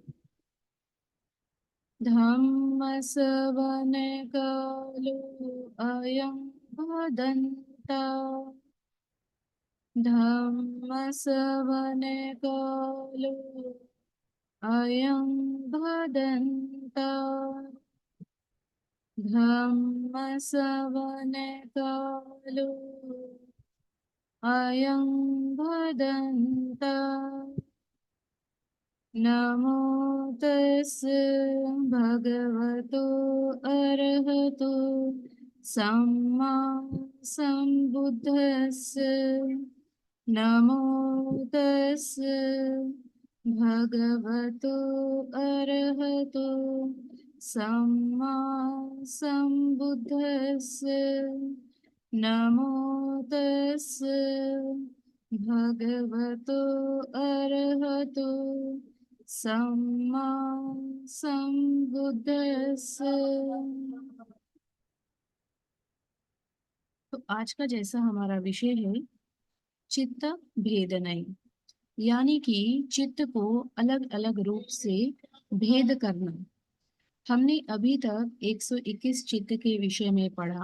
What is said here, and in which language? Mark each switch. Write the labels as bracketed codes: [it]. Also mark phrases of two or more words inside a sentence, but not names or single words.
[pi] धम्मसवनकालो अयं भदन्ता धम्मसवनकालो अयं भदन्ता धम्मसवनकालो अयं भदन्ता। नमो तस् भगवतो अरहतो सम्मा सम्बुद्धस्य। नमो तस् भगवतो अरहतो सम्मा सम्बुद्धस्य। नमो तस् भगवतो अरहतो सम्मा सम्बुद्धस्य। [hi] तो आज का जैसा हमारा विषय है चित्त भेदनय, यानी कि चित्त को अलग अलग रूप से भेद करना। हमने अभी तक 121 चित्त के विषय में पढ़ा।